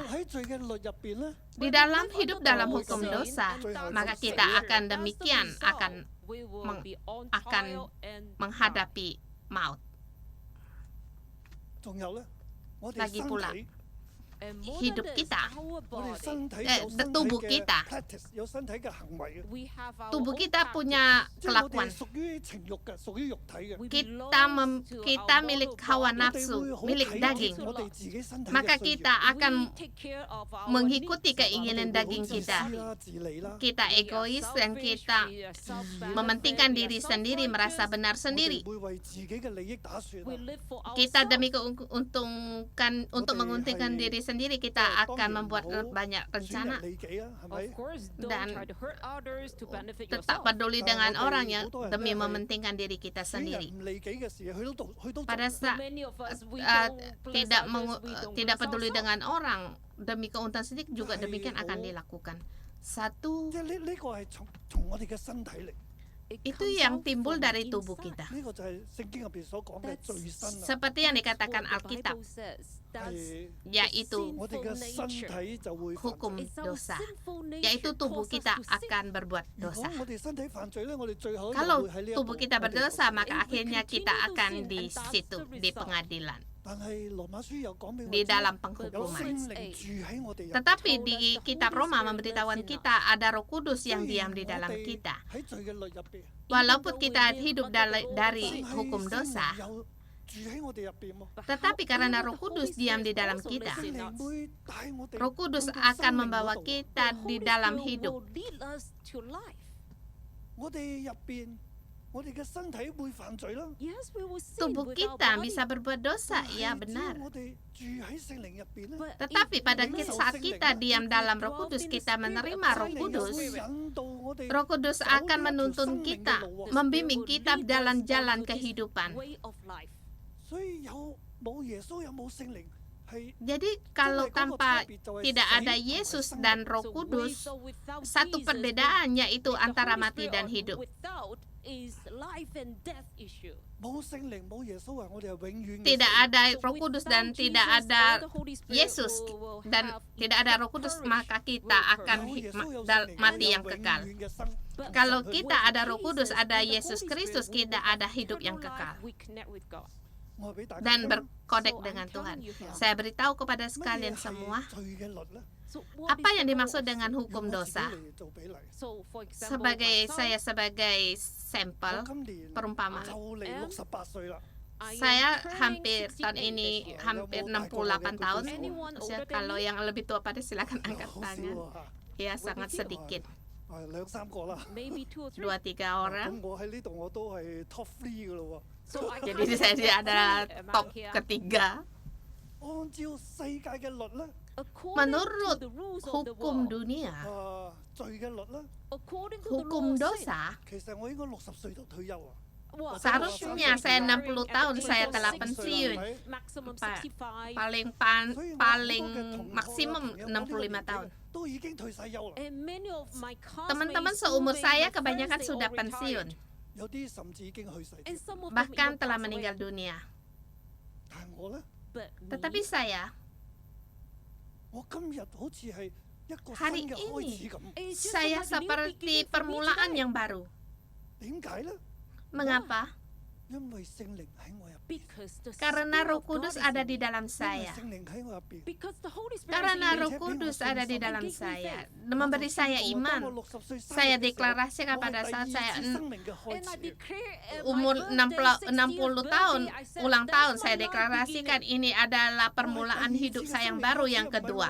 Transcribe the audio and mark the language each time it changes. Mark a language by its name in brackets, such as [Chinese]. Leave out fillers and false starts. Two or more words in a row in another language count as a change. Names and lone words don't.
[Indonesian] Di dalam hidup dalam hukum dosa, maka kita akan demikian akan menghadapi maut. Lagi pula, hidup kita, [Cantonese] 我哋身體有身體 [Indonesian] tubuh [Cantonese] 嘅 [Indonesian] kita. [Cantonese] practice， 有身體嘅行為嘅， [Indonesian] Tubuh kita punya [Cantonese] 即係我哋 [Indonesian] kelakuan. [Cantonese] 屬於情慾嘅，屬於肉體嘅。 [Indonesian] Kita milik hawa [Cantonese] 我哋 [Indonesian] nafsu, [Cantonese] 會好 [Indonesian] milik [Cantonese] 體貼 [Indonesian] daging. [Cantonese] 我哋自己身體 [Indonesian] Maka [Cantonese] 嘅需 [Indonesian] kita [Cantonese] 要。 [Indonesian] akan mengikuti keinginan [Cantonese] 我哋會好 [Indonesian] daging [Cantonese] 自私 [Indonesian] kita. [Cantonese] 啦、自利啦。 [Indonesian] Kita egois dan kita mementingkan diri sendiri, merasa benar [Cantonese] 我哋 [Indonesian] sendiri. [Cantonese] 會為自己嘅利益打算啊。 [Indonesian] Kita demi untuk menguntungkan diri sendiri, kita akan membuat banyak [Cantonese] 損 [Indonesian] rencana [Cantonese] 人利己啊，係咪？ [Indonesian] dan tetap peduli dengan orang yang demi mementingkan diri kita [Cantonese] 損人 [Indonesian] sendiri. [Cantonese] 唔利己嘅事，佢都 [Indonesian] Pada [Cantonese] 做。 [Indonesian] saat tidak peduli dengan orang demi keuntungan sendiri juga demikian akan dilakukan. Satu [Cantonese] 即係呢個係從我哋嘅身體嚟。 [Indonesian] itu yang timbul dari tubuh kita. [Cantonese] 呢個就係聖經入邊所講嘅罪身啊， [Indonesian] Seperti yang dikatakan Alkitab, [Cantonese] 係 [Indonesian] yaitu [Cantonese] 我哋嘅身體就會犯 [Indonesian] hukum [Cantonese] 罪。 [Indonesian] dosa, yaitu tubuh kita akan berbuat [Cantonese] 如果 [Indonesian] dosa. [Cantonese] 我哋身體犯罪咧，我哋最後 [Indonesian] Kalau [Cantonese] 會喺呢一 [Indonesian] tubuh [Cantonese] 度 [Indonesian] kita [Cantonese] 我哋 [Indonesian] berdosa, [Cantonese] 受 [Indonesian] maka akhirnya kita akan di situ, di pengadilan, [Cantonese] 但係羅馬書又講俾我 [Indonesian] di [Cantonese] 知， [Indonesian] dalam [Cantonese] 有 [Indonesian] penghukuman. [Cantonese] 聖靈住喺我哋入邊。 [Indonesian] Tetapi di kitab Roma memberitahukan kita ada Roh Kudus yang diam di dalam kita. [Cantonese] 喺罪嘅律入邊， [Indonesian] Walaupun kita hidup dari hukum [Cantonese] 聖靈 [Indonesian] dosa, [Cantonese] 有住喺我哋入邊喎。 [Indonesian] tetapi karena Roh Kudus diam di dalam kita, [Cantonese] 聖靈會帶我哋 [Indonesian] Roh Kudus [Cantonese] 去到 [Indonesian] akan [Cantonese] 生命 [Indonesian] membawa [Cantonese] 嗰度 [Indonesian] kita di dalam hidup. [Cantonese] 我哋入邊，我哋嘅身體會犯罪啦。 [Indonesian] Tubuh kita bisa berbuat dosa, [Cantonese] 但係 [Indonesian] ya [Cantonese] 只要 [Indonesian] benar. [Cantonese] 我哋住喺聖靈入邊咧， [Indonesian] Tetapi pada saat kita diam dalam Roh Kudus, kita menerima Roh [Cantonese] 聖靈又 [Indonesian] Kudus. [Cantonese] 會引導我哋 [Indonesian] Roh Kudus akan menuntun kita, membimbing kita dalam jalan kehidupan. [Cantonese] 所以冇耶穌有冇聖靈係 [Indonesian] Jadi kalau tanpa tidak ada Yesus dan Roh Kudus, satu perbedaan yaitu antara mati dan hidup. [Cantonese] 冇聖靈冇耶穌啊，我哋係永遠嘅 [Indonesian] Tidak [Cantonese] 死 [Indonesian] ada Roh Kudus dan tidak ada Yesus dan tidak ada Roh Kudus, maka kita akan [Cantonese] 有耶穌有聖 [Indonesian] mati [Cantonese] 靈 [Indonesian] yang [Cantonese] 我哋有 [Indonesian] kekal. [Cantonese] 永遠嘅生。 [Indonesian] Kalau kita ada Roh Kudus, ada Yesus Kristus, kita ada hidup yang kekal [Cantonese] 我話俾大家 [Indonesian] dan [Cantonese] 聽 [Indonesian] berkodek dengan Tuhan. Saya beritahu kepada [Cantonese] 乜嘢 [Indonesian] sekalian [Cantonese] 係 [Indonesian] semua, [Cantonese] 罪嘅律咧？ [Indonesian] apa yang dimaksud dengan hukum [Cantonese] 用我自己 [Indonesian] dosa. [Cantonese] 嚟做比例。 [Indonesian] Saya sebagai sampel [Cantonese] 我今年 [Indonesian] perumpamaan. [Cantonese] 就嚟68歲啦。 [Indonesian] Saya tahun ini hampir 68 tahun. Usia, kalau yang lebih tua pada silakan angkat [Cantonese] 好少 [Indonesian] tangan. [Cantonese] 啊 [Indonesian] Ya, sangat sedikit. [Cantonese] 2、3 個啦。 [Indonesian] 2-3 orang. [Cantonese] 咁我喺呢度我都係 top 3噶咯 [Indonesian] Jadi saya ada top ketiga. [Cantonese] 喎。按照世界嘅律咧， [Indonesian] Menurut hukum dunia, [Cantonese] 罪嘅律咧， [Indonesian] hukum dosa, [Cantonese] 其實我應該60歲就退休啊。 [Indonesian] seharusnya saya 60 tahun saya telah pensiun. Paling maksimum 65 tahun. [Cantonese] 都已經退晒休啦。 [Indonesian] Teman-teman seumur saya kebanyakan sudah pensiun, [Cantonese] 有啲甚至已經去世添。 [Indonesian] bahkan telah meninggal dunia. [Cantonese] 但係我咧， [Indonesian] Tetapi saya, [Cantonese] 我今日好似係一個 [Indonesian] hari [Cantonese] 新嘅開 [Indonesian] ini [Cantonese] 始咁。 [Indonesian] saya seperti permulaan yang baru. [Cantonese] 點解咧？ [Indonesian] Mengapa? [Cantonese] 因為聖靈喺我入邊， [Indonesian] Karena Roh Kudus ada di dalam [Cantonese] 因為 [Indonesian] saya. [Cantonese] 聖靈喺我入邊。 [Indonesian] Karena Roh Kudus ada di dalam saya, memberi saya iman. Saya deklarasikan pada saat saya umur 60 tahun, ulang tahun, saya deklarasikan ini adalah permulaan hidup saya yang baru yang kedua.